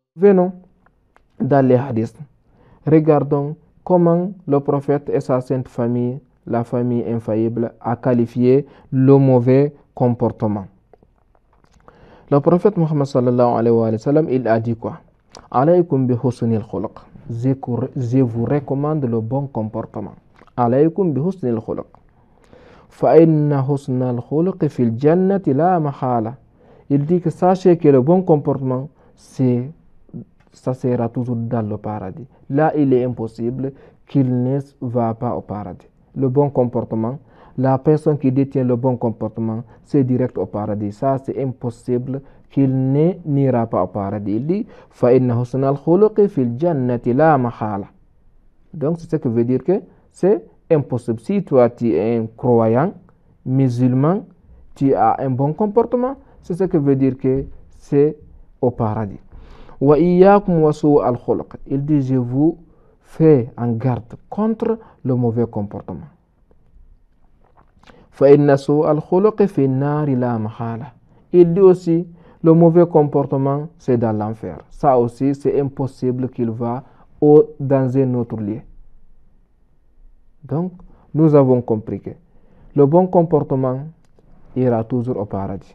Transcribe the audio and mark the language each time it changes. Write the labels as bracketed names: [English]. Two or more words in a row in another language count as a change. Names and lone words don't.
[French] Revenons dans les hadiths. Regardons comment le prophète et sa sainte famille, la famille infaillible, a qualifié le mauvais comportement. Le prophète Muhammad [Arabic] صلى الله عليه وسلم, [French] il a dit quoi? [Arabic] عليكم بحسن الخلق. [French] Je vous recommande le bon comportement. [Arabic] عليكم بحسن الخلق. فإن حسن الخلق في الجنة لا محالة. [French] Il dit que sachez que le bon comportement, ça sera toujours dans le paradis. Là, il est impossible qu'il ne va pas au paradis. Le bon comportement, la personne qui détient le bon comportement, c'est direct au paradis. Ça, c'est impossible qu'il n'ira pas au paradis. Il dit [Arabic] فإن حسن الخلق في الجنة لا محالة. [French] Donc, c'est ce que veut dire que c'est impossible. Si toi, tu es un croyant, musulman, tu as un bon comportement, c'est ce que veut dire que c'est au paradis. [Arabic] وإياكم وسوء الخلق. [French] Il dit je vous fais en garde contre le mauvais comportement. [Arabic] فإن سوء الخلق في النار لا محالة. [French] Il dit aussi le mauvais comportement c'est dans l'enfer. Ça aussi c'est impossible qu'il va dans un autre lieu. Donc nous avons compris que le bon comportement ira toujours au paradis.